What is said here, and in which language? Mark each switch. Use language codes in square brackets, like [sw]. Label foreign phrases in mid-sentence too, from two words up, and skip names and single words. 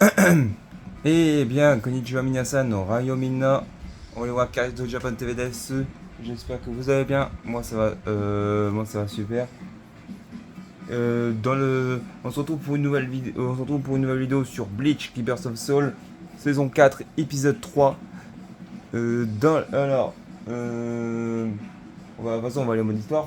[fr] Eh bien, [ja] こんにちは皆さん、のらよみんな、俺は Kaido Japan TV です. [fr] J'espère que vous allez bien. Moi ça va super. On se retrouve pour une nouvelle vidéo, on se retrouve pour une nouvelle vidéo sur Bleach, Keepers of Soul, saison 4, épisode 3. Alors, de toute façon, on va aller au mode histoire.